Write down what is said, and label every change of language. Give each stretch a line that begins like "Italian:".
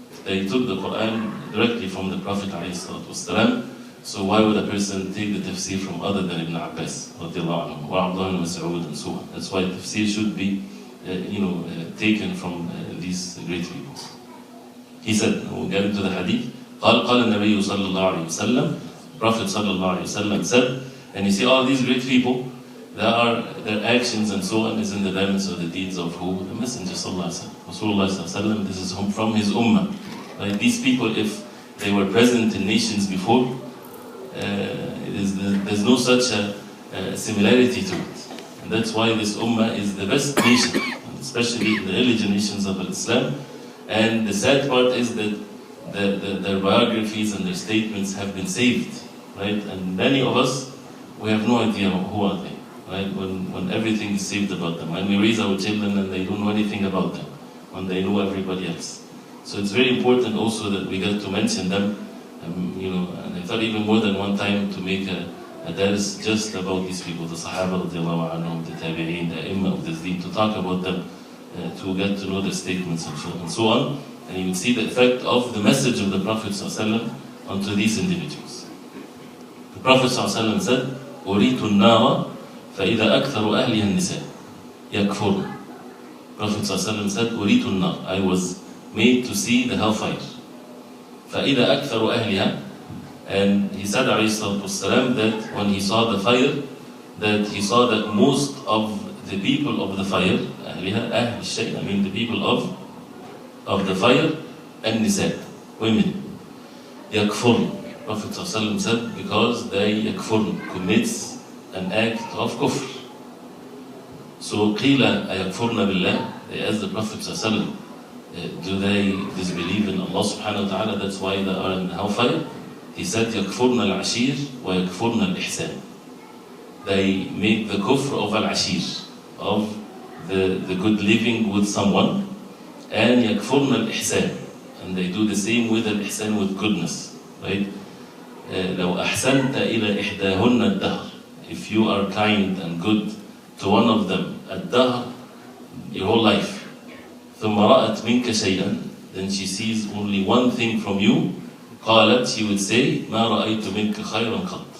English: They took the Quran directly from the Prophet alayhi salatu wasalam. So why would a person take the tafsir from other than Ibn Abbas radiallahu anhu, or Abdullah ibn Mas'ud and so on? That's why tafsir should be taken from these great people. He said, we'll get into the hadith.
Arabic: قال النبي صلى الله عليه وسلم,
English: Prophet صلى الله عليه وسلم said, and you see all these great people, their actions and so on is in the balance of the deeds of who? The Messenger Sallallahu Alaihi Wasallam. Rasulullah Sallallahu Alaihi Wasallam, this is from his ummah. Right? These people, if they were present in nations before, there's no such a similarity to it. And that's why this ummah is the best nation, especially in the early generations of Islam. And the sad part is that their biographies and their statements have been saved. Right? And many of us, we have no idea who are they. Right? When everything is saved about them. When we raise our children and they don't know anything about them. When they know everybody else. So it's very important also that we get to mention them. And I thought even more than one time to make a dars just about these people, the Sahaba, the Tabi'een, the Imam of this deen, to talk about them, to get to know their statements and so on. And you will see the effect of the message of the Prophet ﷺ onto these individuals. The Prophet ﷺ said,
Arabic: أُرِيتُ النَّارَ فَإِذَا أَكْثَرُ أَهْلِهَا النِّسَاء يَكْفُرُ.
English: Prophet ﷺ said,
Arabic: أُرِيتُ النَّارَ,
English: I was made to see the hellfire.
Arabic: فَإِذَا أَكْثَرُ أَهْلِهَا,
English: and he said والسلام, that when he saw the fire, that he saw that most of the people of the fire,
Arabic: أهلها, أهل الشيء,
English: I mean the people of the fire, النساء, women, يكفرن. Prophet ﷺ said, because they يكفرن, commits an act of kufr. So
Arabic: قِيلَ أَيَكْفُرْنَ بِاللَّهِ,
English: they asked the Prophet ﷺ, do they disbelieve in Allah subhanahu wa ta'ala, that's why they are in hellfire? He said,
Arabic: يَكْفُرْنَ الْعَشِيرِ وَيَكْفُرْنَ الْإِحْسَانِ.
English: They make the kufr of al-ashir, of the good living with someone, and
Arabic: يَكْفُرْنَ الْإِحْسَانِ,
English: and they do the same with al-ihsan, with goodness. Right?
Arabic: لَوْ أَحْسَنْتَ إِلَى إِحْدَاهُنَّ الدَّهْرِ,
English: if you are kind and good to one of them, الدَّهْر, your whole life,
Arabic: ثم رأت منك شيئا,
English: then she sees only one thing from you, قالت, she would say,
Arabic: ما رأيت منك خيرا قط.